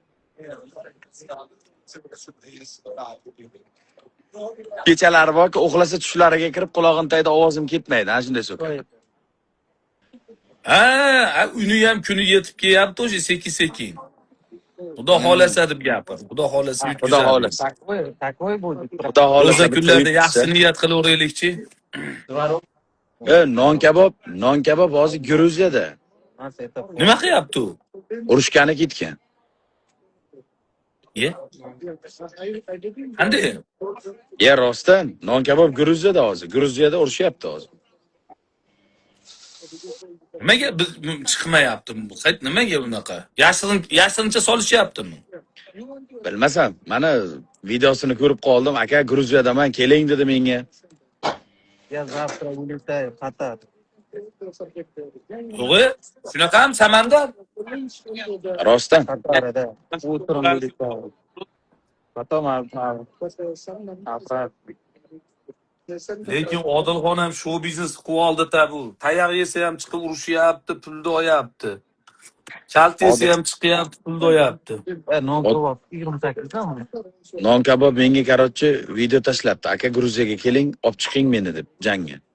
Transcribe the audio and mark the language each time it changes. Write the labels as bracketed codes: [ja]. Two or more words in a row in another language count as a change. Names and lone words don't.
[uz] Kechalari borki, uxlasa tushlariga kirib, qulog'ini tagida ovozim ketmaydi. Ana shunday so'kaman. Uni ham kuni yetib kelyapti o'sha sekin-sekin. Xudo xolasa deb gapir. Xudo xolasa yutkazadi. Xudo xolasa. [ru] Такой будет. [uz] Xudo xolasa. O'sha kunlarda yaxshi niyat qilaveraylikchi. Non kabob hozir Gruziyada. Nima qilyapti u? Urushgani ketgan. Ye? Qanday? Rostdan, non kabob Gruziyada hozir. Gruziyada urushyapti hozir. Nimaga biz chiqmayapti bu? Nimaga bunaqa? Yashirincha solishyaptimi? Bilmasam, mana videosini ko'rib qoldim. Aka, Gruziyadaman, keling dedi menga. [ru] Я завтра улетаю в Катар. [uz] To'g'ri? Shunaqami Samandar? Rostdan. [ru] Катар, да. Утром улетаю. Потом [uz] Lekin Odilxon ham show biznes qilib oldi-da bu. Tayoq yesa ham chiqib urushyapti, pulni oyapti. Kalt yesa ham chiqyapti, pulni oyapti. non kabob 28 da mı? Non kabob menga qarorchi video tashlabdi. Aka, Gruziyaga keling, olib chiqing meni deb jangga.